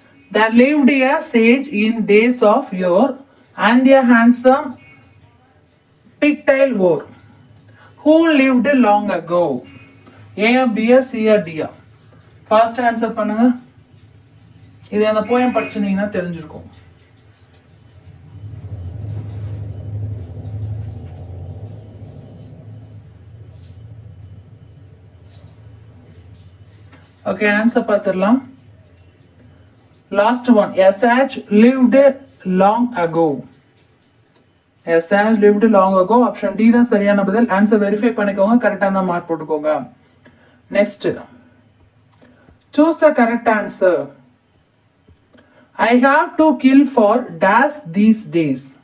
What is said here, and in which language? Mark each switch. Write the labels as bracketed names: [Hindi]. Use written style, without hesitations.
[English] There lived a sage in days of yore, and a handsome pigtail wore, who lived long ago. A, B, C, D. First answer பண்ணுங்க. [Tamil] இது அந்த poem படிச்சீங்கன்னா தெரிஞ்சிருக்கும். Okay, answer பார்த்துடலாம். [English] Last one. A sage lived long ago. A sage lived long ago. [Tamil] Option D தான் சரியான பதில். Answer verify பண்ணிக்கோங்க. கரெக்டா தான் மார்க் போட்டுக்கோங்க. [English] Next, choose the correct answer. I have to kill for dash these days.